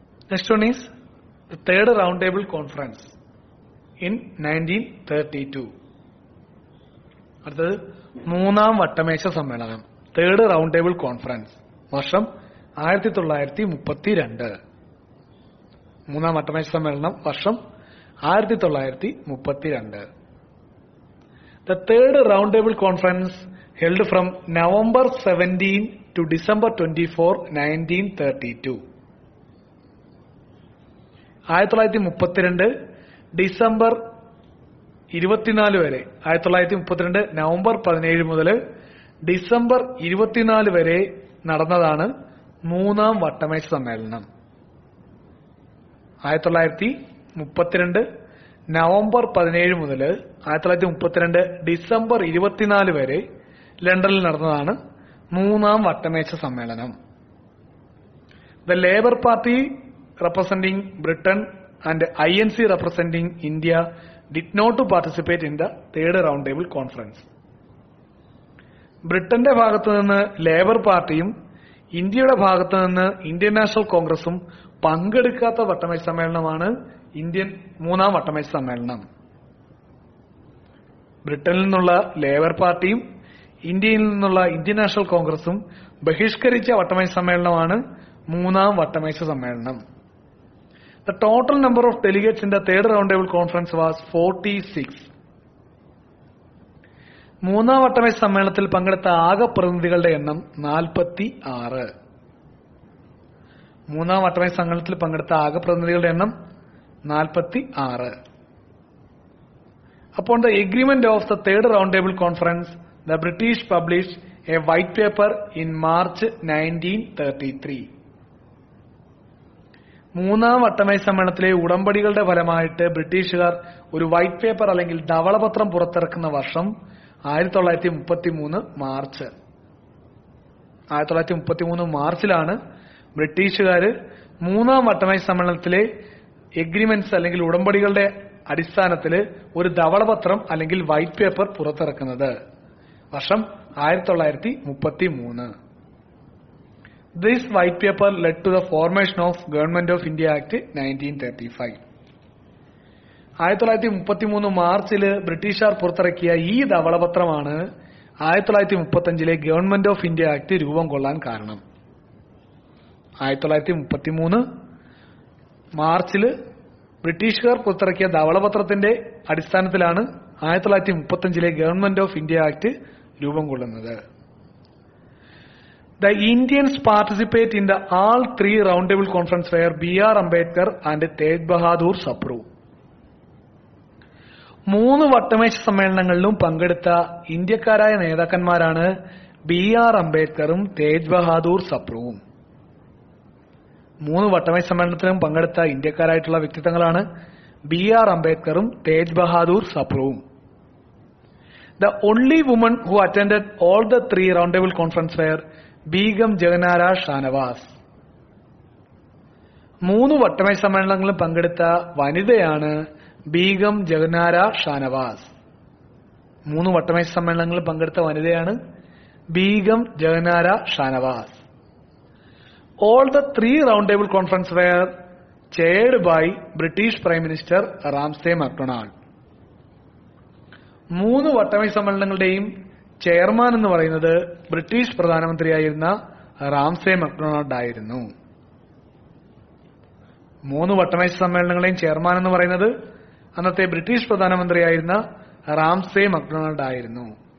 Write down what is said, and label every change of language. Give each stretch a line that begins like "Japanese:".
English: Next one is the third round table conference in 1932.
Malayalam: അടുത്തത് മൂന്നാം വട്ടമേശ സമ്മേളനം, തേർഡ് റൗണ്ട് ടേബിൾ കോൺഫറൻസ്, വർഷം 1932. മൂന്നാം വട്ടമേശ സമ്മേളനം വർഷം 1932.
English: The third roundtable conference held from November 17 to December 24, 1932.
Malayalam: 1932 December 24 വരെ, 1932 നവംബർ 17 മുതൽ ഡിസംബർ 24 വരെ നടന്നതാണ് മൂന്നാം വട്ടമേശ സമ്മേളനം. 1932 നവംബർ 17 മുതൽ 1932 ഡിസംബർ 24 വരെ ലണ്ടനിൽ നടന്നതാണ് മൂന്നാം വട്ടമേശ സമ്മേളനം.
English: The Labour Party representing Britain and INC representing India did not to participate in the third roundtable conference.
Malayalam: ബ്രിട്ടന്റെ ഭാഗത്തു നിന്ന് ലേബർ പാർട്ടിയും ഇന്ത്യയുടെ ഭാഗത്തു നിന്ന് ഇന്ത്യൻ നാഷണൽ കോൺഗ്രസും പങ്കെടുക്കാത്ത വട്ടമേശ സമ്മേളനമാണ് മൂന്നാം വട്ടമേശ സമ്മേളനം. ബ്രിട്ടനിൽ നിന്നുള്ള ലേബർ പാർട്ടിയും ഇന്ത്യയിൽ നിന്നുള്ള ഇന്ത്യൻ നാഷണൽ കോൺഗ്രസും ബഹിഷ്കരിച്ച വട്ടമേശ സമ്മേളനമാണ് മൂന്നാം വട്ടമേശ സമ്മേളനം.
English: The total number of delegates in the third roundtable conference was 46.
Malayalam: മൂന്നാം വട്ടമേശ സമ്മേളനത്തിൽ പങ്കെടുത്ത ആകെ പ്രതിനിധികളുടെ എണ്ണം 46. മൂന്നാം വട്ടമേശ സമ്മേളനത്തിൽ പങ്കെടുത്ത ആകെ പ്രതിനിധികളുടെ എണ്ണം 46.
English: Upon the agreement of the third roundtable conference, the British published a white paper in March 1933.
Malayalam: മൂന്നാം വട്ടമേശ സമ്മേളനത്തിലെ ഉടമ്പടികളുടെ ഫലമായിട്ട് ബ്രിട്ടീഷുകാർ ഒരു വൈറ്റ് പേപ്പർ അല്ലെങ്കിൽ ധവളപത്രം പുറത്തിറക്കുന്ന വർഷം 1933 മാർച്ച്. 1933 മാർച്ചിലാണ് ബ്രിട്ടീഷുകാർ മൂന്നാം വട്ടമേശ സമ്മേളനത്തിലെ എഗ്രിമെന്റ്സ് അല്ലെങ്കിൽ ഉടമ്പടികളുടെ അടിസ്ഥാനത്തിൽ ഒരു ധവളപത്രം അല്ലെങ്കിൽ വൈറ്റ് പേപ്പർ പുറത്തിറക്കുന്നത്. വർഷം 1933.
English: This white paper led to the formation of Government of India Act 1935.
Malayalam: 1933 മാർച്ചിൽ ബ്രിട്ടീഷുകാർ പുറത്തിറക്കിയ ഈ ധവളപത്രമാണ് 1935 ഗവൺമെന്റ് ഓഫ് ഇന്ത്യ ആക്ട് രൂപം കൊള്ളാൻ കാരണം. 1933 മാർച്ചിൽ ബ്രിട്ടീഷുകാർ പുറത്തിറക്കിയ ധവളപത്രത്തിന്റെ അടിസ്ഥാനത്തിലാണ് 1935 ഗവൺമെന്റ് ഓഫ് ഇന്ത്യ ആക്ട് രൂപം കൊള്ളുന്നത്.
English: The Indians participate in the all three roundtable conference where B.R. Ambedkar and Tej Bahadur Sapru.
Malayalam: മൂന്ന് വട്ടമേശ സമ്മേളനങ്ങളിലും പങ്കെടുത്ത ഇന്ത്യക്കാരായ നേതാക്കന്മാരാണ് B.R. അംബേദ്കറും തേജ് ബഹാദൂർ സപ്രുവും. മൂന്ന് വട്ടമേശ സമ്മേളനത്തിലും പങ്കെടുത്ത ഇന്ത്യക്കാരായിട്ടുള്ള വ്യക്തിത്വങ്ങളാണ് B.R. അംബേദ്കറും Tej Bahadur സപ്രുവും.
English: The only woman who attended all the three roundtable conference were Begum Jahanara Shahnawaz.
Malayalam: മൂന്ന് വട്ടമേശ സമ്മേളനങ്ങളിലും പങ്കെടുത്ത വനിതയാണ് ബീഗം ജഗനാര ഷാനവാസ്. മൂന്ന് വട്ടമേശ സമ്മേളനങ്ങളിൽ പങ്കെടുത്ത വനിതയാണ് Begum ജഗനാര Shanavas.
English: All the three roundtable conference were chaired by British Prime Minister Ramsay MacDonald.
Malayalam: മൂന്ന് വട്ടമേശ സമ്മേളനങ്ങളുടെയും ചെയർമാൻ എന്ന് പറയുന്നത് ബ്രിട്ടീഷ് പ്രധാനമന്ത്രിയായിരുന്ന റാംസേ മക്ഡൊണാൾഡ് ആയിരുന്നു. മൂന്ന് വട്ടമേശ സമ്മേളനങ്ങളെയും ചെയർമാൻ എന്ന് പറയുന്നത് അന്നത്തെ ബ്രിട്ടീഷ് പ്രധാനമന്ത്രിയായിരുന്ന റാംസേ മക്ഡൊണാൾഡ് ആയിരുന്നു.